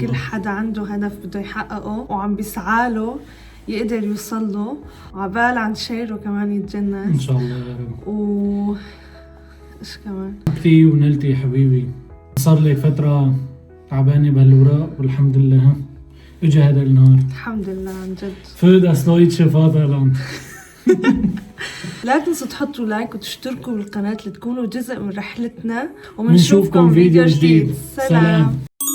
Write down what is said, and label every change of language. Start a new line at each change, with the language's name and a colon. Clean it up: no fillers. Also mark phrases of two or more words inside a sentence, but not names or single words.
Arabic: كل حدا عنده هدف بده يحققه وعم بيسعاله يقدر يوصل له، وعقبال عند شيرو كمان يتجنس ان شاء الله يا رب. ايش كمان اختي ونلتي حبيبي، صار لي فترة تعبانة بهالوراق والحمد لله اجى هذا النهار. الحمد لله عن جد.
German: Für das deutsche Vaterland.
Arabic: لا تنسوا تحطوا لايك وتشتركوا بالقناة لتكونوا جزء من رحلتنا، ومنشوفكم فيديو جديد. سلام.